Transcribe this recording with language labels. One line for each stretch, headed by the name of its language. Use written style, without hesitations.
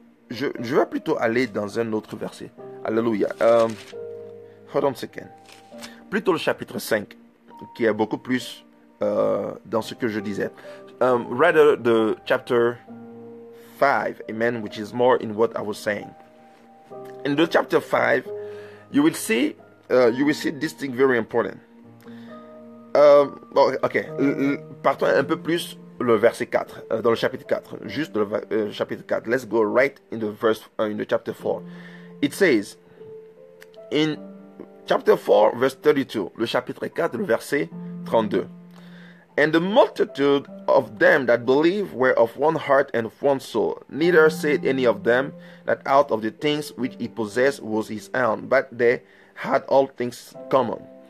French: Je vais plutôt aller dans un autre verset. Alléluia.
English: Hold on a second.
French: Plutôt le chapitre 5, qui est beaucoup plus dans ce que je disais.
English: Rather the chapter 5, amen, which is more in what I was saying. In the chapter 5, you will see this thing very important.
French: Ok, partons un peu plus le verset 4, dans le chapitre 4, juste le chapitre 4.
English: Let's go right in the chapter 4. It says, in chapter 4, verse 32,
French: le chapitre 4, le verset 32.
English: And the multitude of them that believed were of one heart and of one soul. Neither said any of them that out of the things which he possessed was his own, but they had all things common.